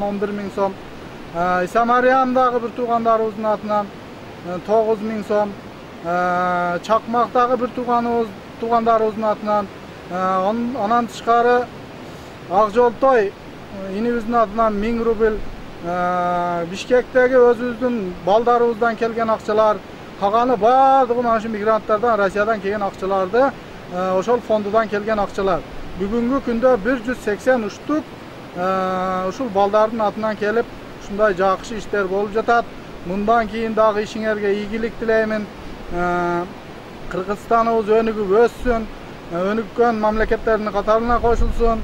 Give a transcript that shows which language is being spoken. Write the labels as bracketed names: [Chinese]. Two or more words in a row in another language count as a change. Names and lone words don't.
[Kyrgyz] 11 000 сом, Исамариямдагы бир туугандарыбыздын атынан 9 000 сом, Чакмактагы бир туугандарыбыздын атынан, анан тышкары Акжолтой инибиздин атынан 1000 рубль, Бишкектеги өзүбүздүн балдарыбыздан келген акчалар, калганы бардыгы мына ушу migranттардан, Россиядан келген акчаларды, ошол фондудан келген акчалар. Бүгүнкү күндө 183 штук ушул балдардын атынан келип, ушундай жакшы иштер болуп жатат. Мындан кийин дагы ишиңерге ийгилик тилеймин. Кыргызстаныбыз өнүгүп өссүн, өнүккөн мамлекеттердин катарына кошулсун.